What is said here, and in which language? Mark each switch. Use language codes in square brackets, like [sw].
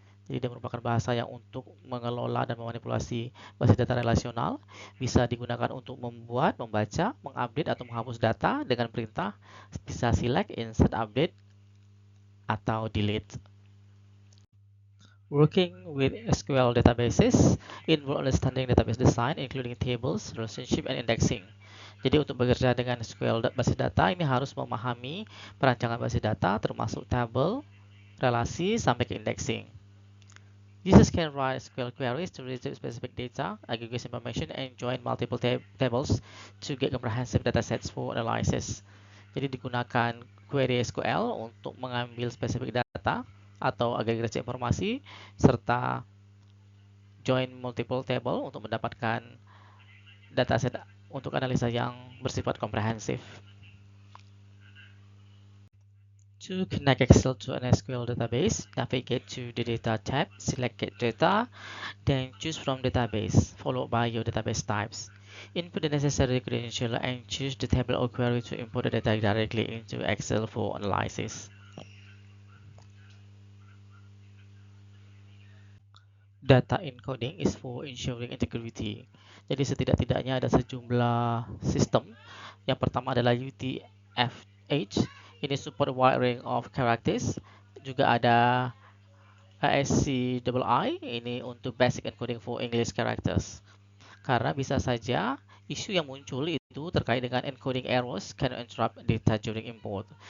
[id] Jadi dia merupakan bahasa yang untuk mengelola dan memanipulasi basis data relasional, bisa digunakan untuk membuat, membaca, mengupdate, atau menghapus data dengan perintah bisa select, insert, update, atau delete. [en] Working with SQL databases involve understanding database design, including tables, relationship, and indexing. [id] Jadi untuk bekerja dengan SQL basis data ini harus memahami perancangan basis data termasuk tabel, relasi, sampai ke indexing. [en] Users can write SQL queries to retrieve specific data, aggregate information, and join multiple tables to get comprehensive datasets for analysis. [id] Jadi digunakan query SQL untuk mengambil spesifik data atau agregasi informasi serta [en] join multiple table [id] untuk mendapatkan dataset untuk analisa yang bersifat komprehensif. [en] To connect Excel to an SQL database, navigate to the Data tab, select Get Data, then choose from Database, followed by your database types. Input the necessary credential and choose the table or query to import the data directly into Excel for analysis. Data encoding is for ensuring integrity. [id] Jadi setidak-tidaknya ada sejumlah sistem. Yang pertama adalah UTF-8. Ini [en] support wide range of characters. [id] Juga ada [en] ASCII. [id] Ini untuk [en] basic encoding for English characters. [id] Karena bisa saja isu yang muncul itu terkait dengan [en] encoding errors can interrupt data during import.